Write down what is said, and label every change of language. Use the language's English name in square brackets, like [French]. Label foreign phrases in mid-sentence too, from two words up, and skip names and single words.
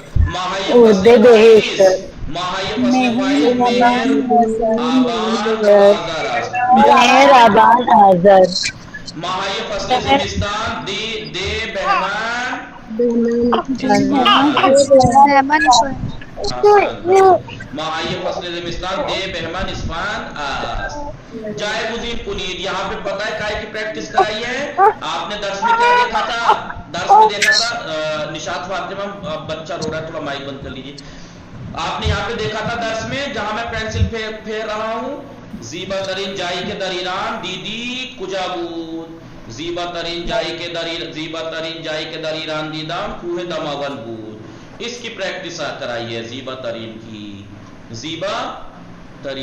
[Persian] ماهی فصل پاییز، ماهی فصل پاییز مهر آبان آذر است. ماهی فصل زمستان دی بهمن ماهی فصل زمستان دی بهمن اسفند است. جائے گزین کنید. [Urdu] یہاں پہ پتہ ہے کائی کی پریکٹس کرائی ہے آپ نے. درس میں کیا دیکھا تھا؟ درس میں دیکھا تھا نشاط فاطمہ بچہ رو رہا ہے، تھوڑا مائک بند کر لیجیے. آپ نے یہاں پہ دیکھا تھا درس میں جہاں میں پینسل پھیر رہا ہوں، [Persian] زیبا ترین جائی کے در ایران دیدی کجا بود. زیبا ترین جائی کے در ایران دیدم کوہ دماوند بود. [Urdu] اس کی پریکٹس کرائی ہے [Persian] زیبا ترین [Urdu] کی. [Persian] زیبا